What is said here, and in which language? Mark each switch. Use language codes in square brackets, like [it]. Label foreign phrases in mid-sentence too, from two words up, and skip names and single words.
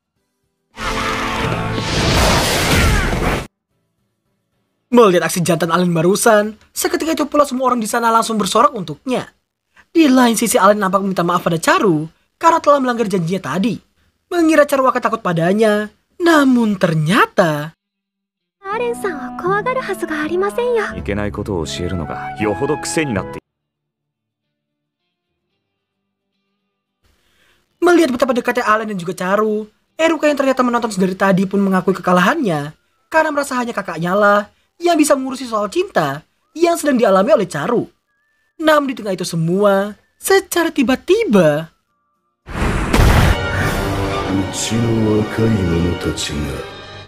[id] Melihat aksi jantan Allen barusan, seketika itu pula semua orang di sana langsung bersorak untuknya. Di lain sisi Allen nampak meminta maaf pada Charo karena telah melanggar janjinya tadi. Mengira Charo akan takut padanya, namun ternyata... [ja] アレンさんは怖がるはずがありませんよ。いけないことを教えるのがよほど癖になって。 [id] Melihat betapa dekatnya Allen dan juga Charo, Eruka yang ternyata menonton sedari tadi pun mengakui kekalahannya karena merasa hanya kakaknya lah yang bisa mengurusi soal cinta yang sedang dialami oleh Charo. Namun di tengah itu semua, secara tiba-tiba... [ja] うちの若い者たちが